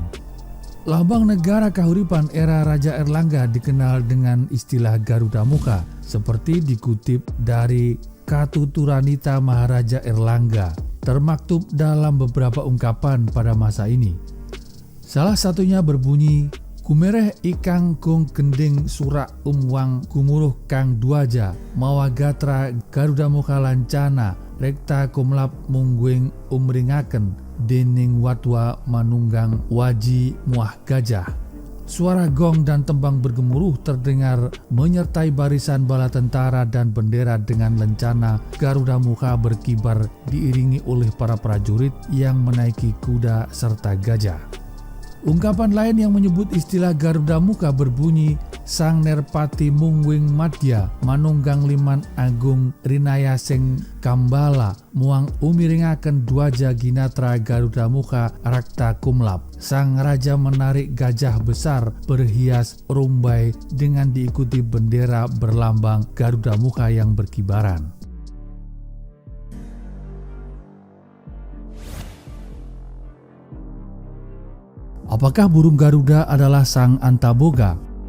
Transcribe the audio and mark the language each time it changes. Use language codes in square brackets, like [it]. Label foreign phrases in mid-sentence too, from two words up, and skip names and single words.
[id] Lambang negara Kahuripan era Raja Airlangga dikenal dengan istilah Garuda Mukha, seperti dikutip dari Katuturanita Maharaja Airlangga, termaktub dalam beberapa ungkapan pada masa ini. Salah satunya berbunyi, [kaw] Kumereh ikang kung kending surak umwang kumuruh kang duaja mawagatra Garuda Mukha Lancana rekta kumlap mungguing umringaken dening watwa manunggang waji muah gajah. [id] Suara gong dan tembang bergemuruh terdengar menyertai barisan bala tentara dan bendera dengan lencana Garuda Mukha berkibar diiringi oleh para prajurit yang menaiki kuda serta gajah. Ungkapan lain yang menyebut istilah Garuda Mukha berbunyi [kaw] Sang Nerpati Mungwing Madya Manunggang Liman Agung Rinaya Seng Kambala Muang Umiringaken Dwaja Ginatra Garuda Mukha Rakta Kumlap. [id] Sang Raja menarik gajah besar berhias rumbai dengan diikuti bendera berlambang Garuda Mukha yang berkibaran. Apakah burung Garuda adalah Sang Antaboga?